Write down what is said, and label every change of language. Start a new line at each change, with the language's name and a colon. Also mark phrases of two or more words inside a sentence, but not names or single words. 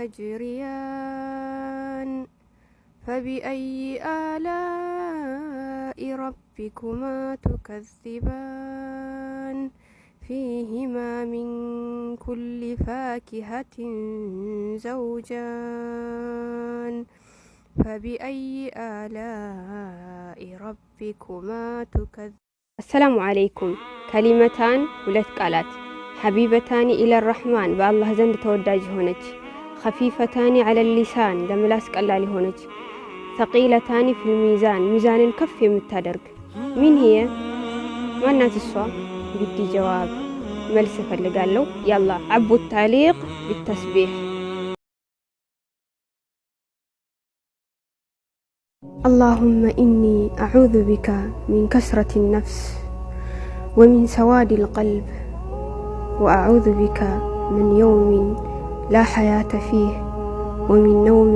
Arabic: تجريان فبأي آلاء ربكما تكذبان فيهما من كل فاكهة زوجان فبأي آلاء ربكما تكذبان السلام عليكم كلمتان
Amharic: ሁለት ቃላት
Arabic: حبيبتان إلى الرحمن بالله
Amharic: ዘንድ ተወዳጅ ሆነች
Arabic: خفيفتان على اللسان
Amharic: ለምላስ ቀላል ሆነች
Arabic: ثقيلتان في الميزان ميزانን
Amharic: ከፍ የምታደርግ ምን
Arabic: هي
Amharic: ማናት እሷ
Arabic: بدي جواب
Amharic: መልስ ፈልጋለሁ
Arabic: يلا عبوا التعليق بالتسبيح اللهم إني أعوذ بك من كسرة النفس ومن سواد القلب وأعوذ بك من يوم لا حياة فيه ومن نوم